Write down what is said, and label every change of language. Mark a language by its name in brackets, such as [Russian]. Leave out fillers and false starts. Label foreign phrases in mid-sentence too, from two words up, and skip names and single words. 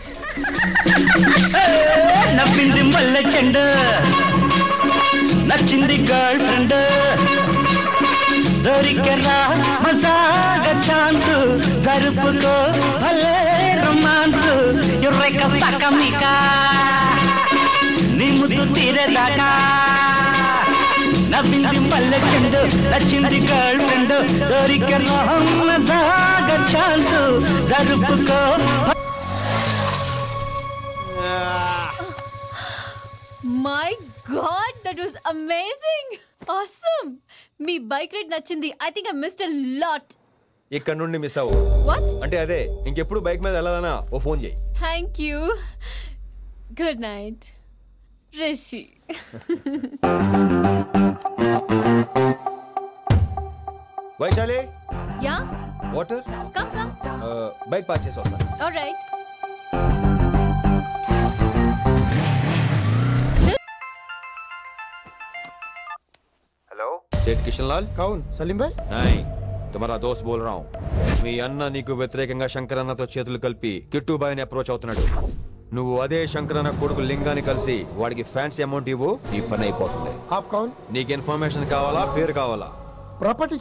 [Telugu] నవ్వింది మల్లె చెండ నచ్చింది [English] girl friend [Telugu] దొరికరా మజాగా ఛాన్స్ జరుపుకో భలే ఒక సకమిక నీ ముద్దు తీరేదాకా నవ్వింది మల్లె చెండు నచ్చింది [English] girl friend [Telugu] దొరికను దాగ ఛాన్స్ జరుపుకో [English] My God that was amazing awesome [Telugu] మీ బైక్ రైడ్ నచ్చింది [English] I think I missed a lot [Telugu] ఇక్కడ నుండి మిస్ అవ్వు వాట్ అంటే అదే ఇంకెప్పుడు బైక్ మీద వెళ్ళాలన్నా ఓ ఫోన్ చేయి [English] Thank you good night రిషి [Telugu] వైశాలి యా వాటర్ [English] come come [Telugu] బైక్ పార్క్ చేసి వస్తాను ఆల్రైట్ [Hindi] हेलो सेठ किशन लाल कौन सलीम भाई नहीं तुम्हारा दोस्त बोल रहा हूँ [Telugu] మీ అన్న నీకు వ్యతిరేకంగా శంకరన్నతో చేతులు కలిపి కిట్టుబాయిని అప్రోచ్ అవుతున్నాడు నువ్వు అదే శంకరన్న కొడుకు లింగాన్ని కలిసి వాడికి [English] fancy amount [Telugu] ఇవ్వు ఈ పని అయిపోతుంది [Hindi] आप कौन [Telugu] నీకు ఇన్ఫర్మేషన్ కావాలా పేరు కావాలా ప్రాపర్టీ